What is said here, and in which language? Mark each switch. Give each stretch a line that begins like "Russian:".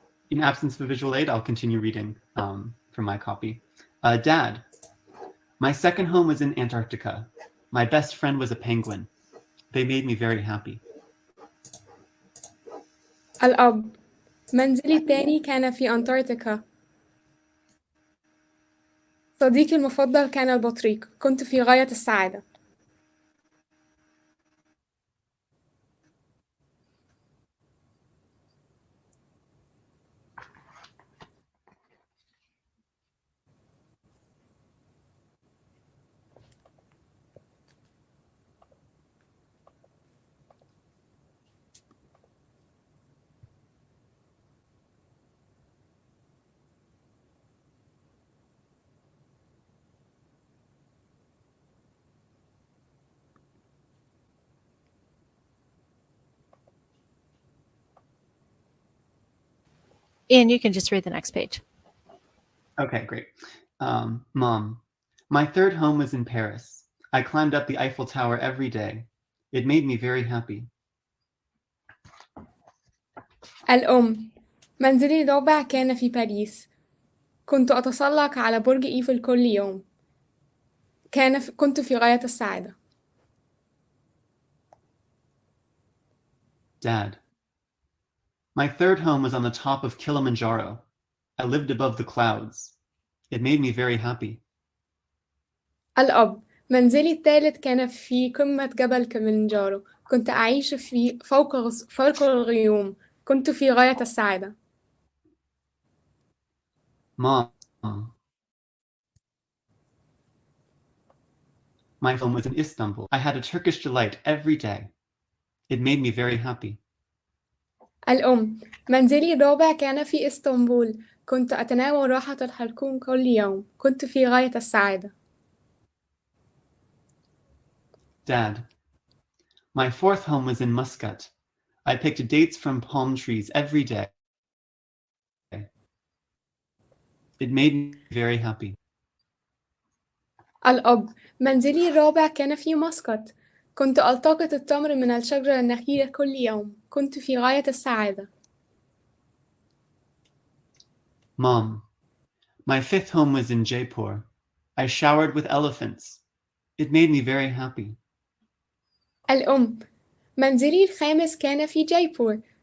English: In absence of a visual aid, I'll continue reading from my copy. Dad. My second home was in Antarctica. My best friend was a penguin. They made me very happy.
Arabic: الأب. منزلي الثاني كان في أنتاركتيكا. صديقي المفضل كان البطريق. كنت في غاية السعادة.
English: Ian, you can just read the next page. Okay, great. Mom, my third home was in Paris. I climbed up the Eiffel Tower every day. It made me very happy.
Arabic: الأم: منزلي الرابع كان في باريس. كنت أتسلق على برج إيفل كل يوم. كنت في غاية السعادة.
English: Dad, my third home was on the top of Kilimanjaro. I lived above the clouds. It made me very happy.
Arabic: الأب: منزلي الثالث كان في قمة جبل كليمنجارو. كنت أعيش فوق الغيوم. كنت في غاية السعادة.
English: Mom, my home was in Istanbul. I had a Turkish delight every day. It made me very happy.
Arabic: الأم: منزلي الرابع كان في إسطنبول. كنت أتناول راحة الحلقوم كل يوم. كنت في غاية السعادة.
English: Dad, my fourth home was in Muscat. I picked dates from palm trees every day. It made me very happy.
Arabic: الأب: منزلي الرابع كان في مسقط. كنت ألتقط التمر من الشجرة النخيلة كل يوم. كنت في غاية السعادة.
English: Mom, my fifth home was in Jaipur. I showered with elephants. It made me very happy.
Arabic: الأم: منزلي الخامس كان في جيبور.